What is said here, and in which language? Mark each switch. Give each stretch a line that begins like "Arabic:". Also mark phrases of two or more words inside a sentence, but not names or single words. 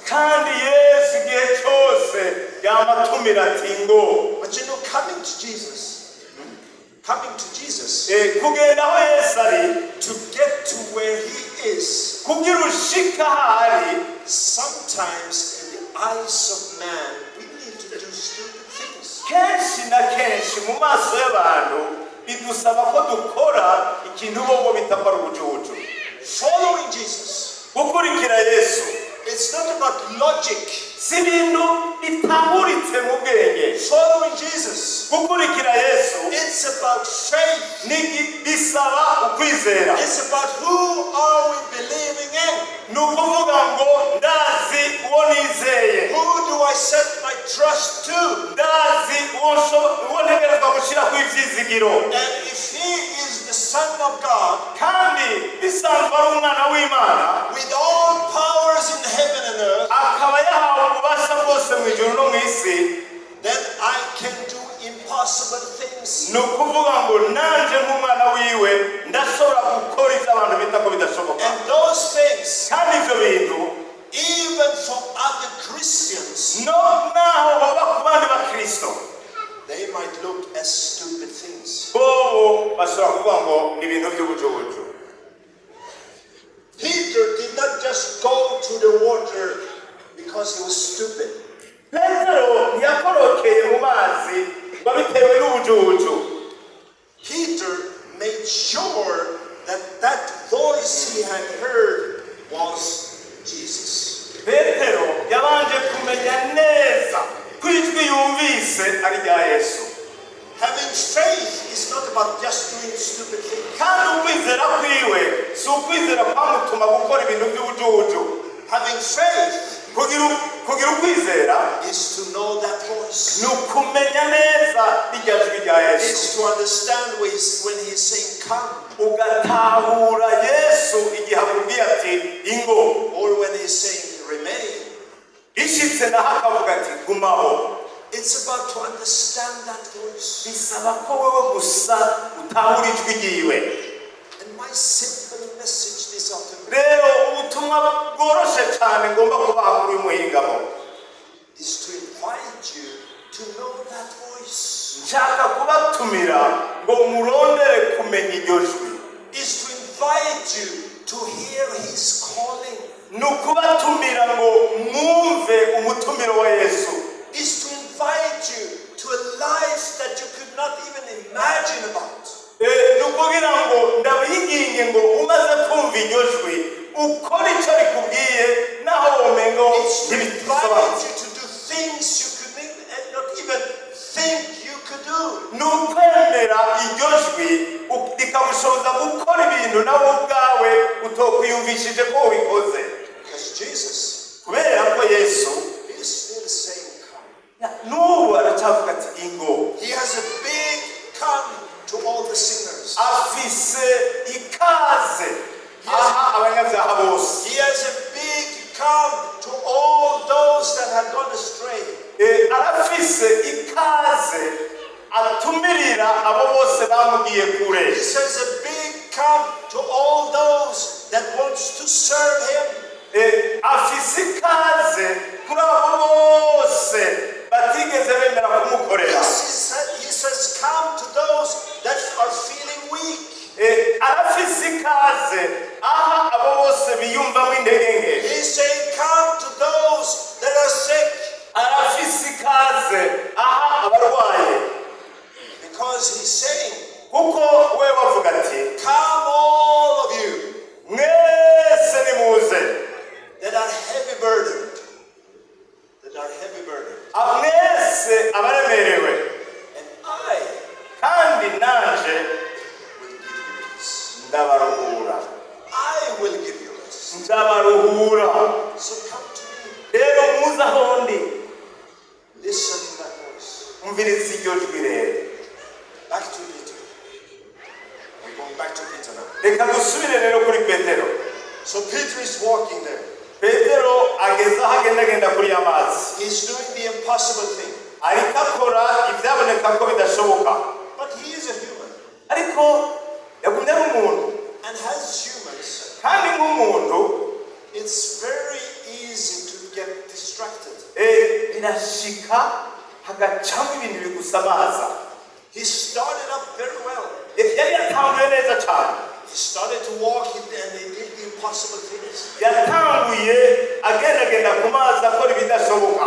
Kinyarwanda: Kandi Yesu igihe cyose yamatumira ati ngo.
English: But you know, coming to Jesus,
Kinyarwanda: kugenda aho Yesu ari
English: to get to where he is,
Kinyarwanda: kugira ushika ahari.
English: sometimes in the eyes of man, we need to do stupid things.
Kinyarwanda: Kenshi na kenshi mu maso y'abantu bidusaba ko dukora ikintu bo bitakora ubucucu.
English: Following Jesus,
Kinyarwanda: Gukurikira Yesu
English: it's not about logic.
Kinyarwanda: si ibintu bitahuritse mu bwenge.
English: Following Jesus,
Kinyarwanda: Gukurikira Yesu
English: it's about faith.
Kinyarwanda: bisaba ukwizera.
English: It's about who are we believing in?
Kinyarwanda: Ni ukuvuga ngo ndazi uwo nizeye,
English: Who do I set my trust to?
Kinyarwanda: ndazi uwo ntegerezwa gushyira ku ibyizigiro.
English: And if he is the Son of God,
Kinyarwanda: Kandi bisanzwe ari umwana w'Imana,
English: with all powers in heaven and earth,
Kinyarwanda: akaba yahawe ububasha bwose mu ijuru no mu isi,
English: then I can do impossible things.
Kinyarwanda: ni ukuvuga ngo nanjye nk'umwana wiwe ndashobora gukora ibyo abantu bita ko bidashoboka.
English: And those things,
Kinyarwanda: Kandi ibyo bintu
English: even for other Christians,
Kinyarwanda: naho baba ku bandi bakristo,
English: they might look as stupid things.
Kinyarwanda: bobo bashobora kuvuga ngo ni ibintu by'ubucucu.
English: Peter did not just go to the water because he was stupid.
Kinyarwanda: Petero ntiyakorokeye mu mazi ngo bitewe n'ubucucu.
English: Peter made sure that that voice he had heard was Jesus.
Kinyarwanda: Petero yabanje kumenya neza ko ijwi yumvise ari rya Yesu.
English: Having faith is not about just doing stupid things.
Kinyarwanda: Kandi ukwizera kwiwe si ukwizera kwamutuma gukora ibintu by'ubucucu.
English: Having faith
Kinyarwanda: kugira ukwizera
English: is to know that voice.
Kinyarwanda: ni ukumenya neza irya jwi rya Yesu,
English: It's to understand when he's saying come,
Kinyarwanda: ugatahura Yesu igihe akubwiye ati ingo,
English: or when he's saying remain.
Kinyarwanda: ishitse naho akavuga ati gumaho.
English: It's about to understand that voice.
Kinyarwanda: Bisaba ko wewe gusa utahura ijwi ryiwe.
English: And my simple message this afternoon
Kinyarwanda: Rero ubutumwa bworoshe cyane ngomba kubaha kuri uyu muhingamo
English: is to invite you to know that voice.
Kinyarwanda: nshaka kubatumira ngo murondere kumenya iryo jwi.
English: Is to invite you to hear his calling.
Kinyarwanda: Ni ukubatumira ngo mwumve umutumiro wa Yesu.
English: Is to invite you to a life that you could not even imagine about.
Kinyarwanda: Ni ukugira ngo ndabinginge ngo umaze kumva iryo jwi ukora icyo rikubwiye naho womengo
English: It's to
Kinyarwanda: ntibisobanutse.
English: invite you to do things you could not even think you could do.
Kinyarwanda: Ni ukwemera iryo jwi rikagushoboza gukora ibintu nawe ubwawe utokwiyumvishije ko ubikoze.
English: Because Jesus
Kinyarwanda: Kubera ko Yesu
English: is still saying, come.
Kinyarwanda: n'ubu aracyavuga ati ingo.
English: He has a big come to all the sinners.
Kinyarwanda: Afise ikaze aha abanyabyaha bose.
English: He has a big come to all those that have gone astray.
Kinyarwanda: Arafise ikaze atumirira abo bose bamugiye kure.
English: He says a big come to all those that wants to serve him.
Kinyarwanda: Afise ikaze kuri abo bose batigeze bemera kumukorera.
English: He says come to those that are feeling weak.
Kinyarwanda: Arafise ikaze aha abo bose biyumvamo intege nke.
English: He's saying come to those that are sick.
Kinyarwanda: Arafise ikaze aha abarwaye.
English: Because he's saying,
Kinyarwanda: Kuko we bavuga ati
English: come all of you
Kinyarwanda: mwese nimuze.
English: that are heavy burdened. That are heavy burdened.
Kinyarwanda: Mwese abaremerewe.
English: And I
Kinyarwanda: Kandi nanje
English: will give you peace.
Kinyarwanda: ndabaruhura.
English: I will give you rest.
Kinyarwanda: Ndabaruhura.
English: So come to me.
Kinyarwanda: Rero muze aho ndi.
English: Listen to that voice.
Kinyarwanda: Umvirize iryo jwi rero.
English: Back to Peter. We're going back to Peter now.
Kinyarwanda: Reka dusubire rero kuri Petero.
English: So Peter is walking there.
Kinyarwanda: Petero ageze aho agendagenda kuri amazi.
English: He's doing the impossible thing.
Kinyarwanda: Ariko akora ibyaboneka ko bidashoboka.
English: But he is a human.
Kinyarwanda: Ariko yagumye ari umuntu.
English: And as humans,
Kinyarwanda: Kandi nk'umuntu
English: it's very easy to get distracted.
Kinyarwanda: birashika hagacamo ibintu bigusamaza.
English: He started up very well.
Kinyarwanda: Yari yatanguye neza cyane.
English: He started to walk and he did the impossible things.
Kinyarwanda: Yatanguye agendagenda ku mazi akora ibidashoboka.